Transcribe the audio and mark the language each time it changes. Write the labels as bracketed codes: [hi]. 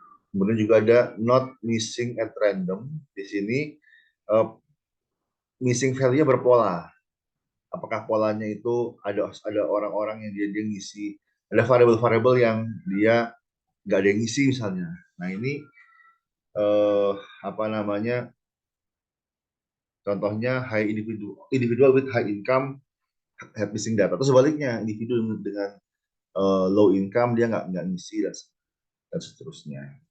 [id] Kemudian juga ada [en] not missing at random. [id] Di sini missing value-nya berpola. Apakah polanya itu ada orang-orang yang dia ngisi, ada variabel-variabel yang dia nggak ada yang ngisi misalnya. Nah ini apa namanya, Contohnya [en] high individual with high income have missing data. [id] Atau sebaliknya, individu dengan low income dia nggak ngisi dan seterusnya.